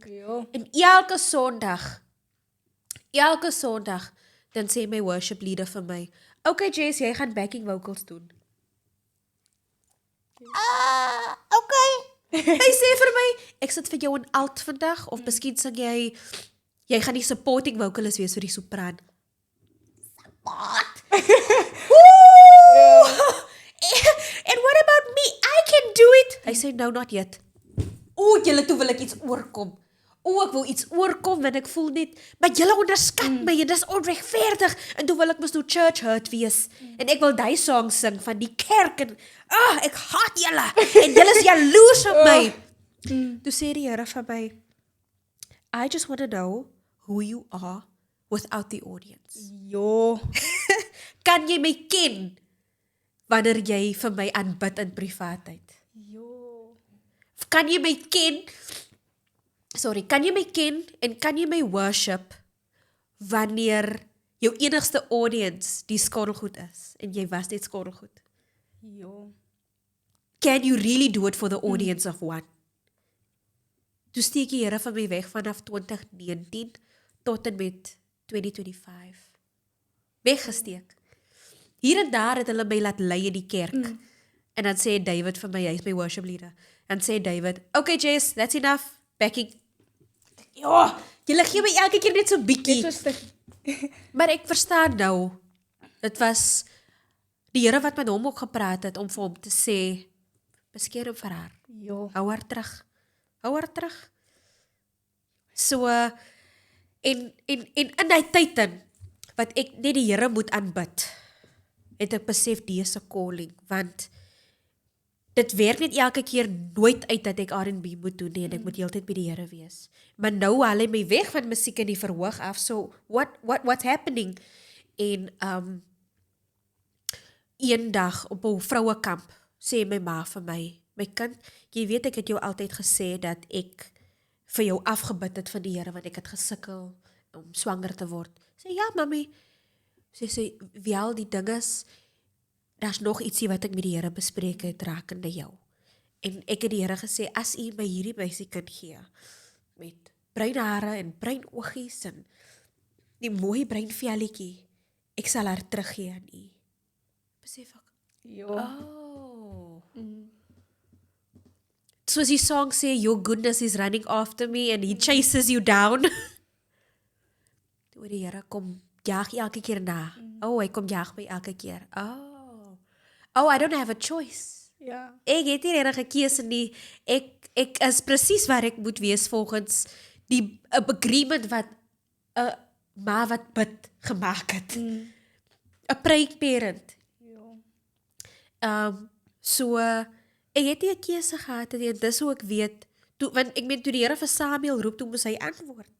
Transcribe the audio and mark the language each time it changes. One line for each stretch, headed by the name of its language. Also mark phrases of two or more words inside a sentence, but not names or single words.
Afrikaans: En elke Sondag, dan sê my worship leader vir my, okay Jess, jy gaan
English: backing vocals
Afrikaans: doen. Okay. Hy sê vir my, ek sit vir jou in alt vandag, of miskien sing jy gaan die
English: supporting vocalist
Afrikaans: wees vir die sopraan.
English: Support! And what about me? I can do it!
Afrikaans: Hy sê,
English: no, not yet.
Afrikaans: Julle toe wil ek iets oorkom. Ek wil iets oorkom, want ek voel net, maar julle onderskat my, en dis onregverdig, en toe wil ek mos nou
English: church hurt
Afrikaans: wees, en ek wil die song sing van die kerk, en ek haat julle, en julle is jaloers op my. Toe sê die Here vir my,
English: I just want to know who you are without the audience.
Afrikaans: Kan jy my ken, wanneer jy vir my aanbid in privaatheid? Kan jy my ken, en kan jy my worship wanneer jou enigste audience die skottelgoed is en jy was net skottelgoed?
English: Can you really do it for the audience of one?
Afrikaans: Toe steek die Here van my weg vanaf 2019 tot en met 2025. Weggesteek. Hier en daar het hulle my laat lei in die kerk. En dan sê David vir my, hy is my worship leader. En sê David, okay Jess,
English: that's enough.
Afrikaans: Backing. Julle gee my elke keer net so bietjie. Maar ek verstaan nou, dit was die Here wat met hom ook gepraat het, om vir hom te sê, beskeer hom vir haar. Hou haar terug. So, en in die tyd in, wat ek net die Here moet aanbid, het ek besef, die is 'n calling, want dit werk net elke keer nooit uit dat ek R&B moet doen nie en ek moet heeltyd by die Here wees. Maar nou haal hy my weg van musiek in die verhoog af.
English: So what's happening?
Afrikaans: En een dag op 'n vrouekamp sê my ma vir my kind, jy weet ek het jou altyd gesê dat ek vir jou afgebid het van die Here want ek het gesukkel om swanger te word. Sê ja, mami. Sê wel die ding is, daar's nog ietsie wat ek met die Here bespreek het rakende jou. En ek het die Here gesê, as U my hierdie meisiekind gee, met bruin hare en bruin oogies en die mooi bruin velletjie, ek sal haar teruggee aan U. Besef ek, oh. Soos die song sê,
English: your goodness is running after me and he chases you down.
Afrikaans: Toe die Here kom jaag elke keer na. Oh, hy kom jaag my elke keer.
English: Oh, I don't have a choice.
Afrikaans: Ja. Ek het nie enige keuse nie. Ek is presies waar ek moet wees volgens die agreement wat 'n ma wat bid gemaak het.
English: 'n Praying parent.
Afrikaans: Ja. So ek het nie 'n keuse gehad nie, en dis hoe ek weet, want ek meen toe die Here vir Samuel roep, toe moes hy antwoord.